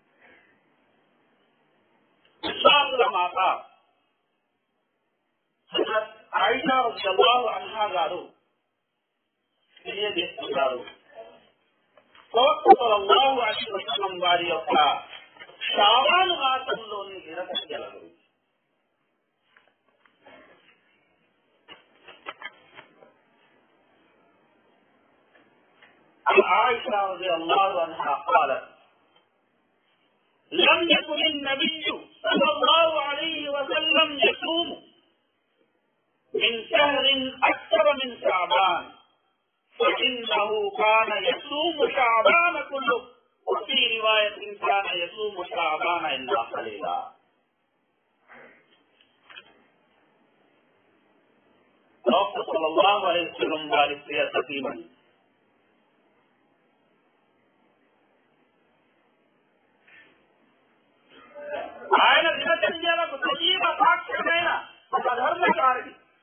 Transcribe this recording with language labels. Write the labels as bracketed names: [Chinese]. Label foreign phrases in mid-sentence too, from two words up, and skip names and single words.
[Telugu] విశ్వాసుల మాత హజరత్ ఆయిషా [Arabic] رضي الله عنها [Telugu] గారు తెలియజేస్తున్నారు, ప్రవక్త [Arabic] صلى الله عليه وسلم [Telugu] వారి యొక్క షాబాను మాసంలోని దినచర్యల గురించి. [Arabic] عائشة رضي الله عنها قالت لم يكن النبي صلى الله عليه وسلم يصوم من شهر أكثر من شعبان فإنه كان يصوم شعبان كله وفي رواية كان يصوم شعبان إلا قليلا. [Telugu] ప్రవక్త [Arabic] صلى الله عليه وسلم [Telugu] వారి ప్రియ సతీమణి ఆయన దినచర్యలకు సజీవ సాక్ష్యమైన ఒక ధర్మకారిణి.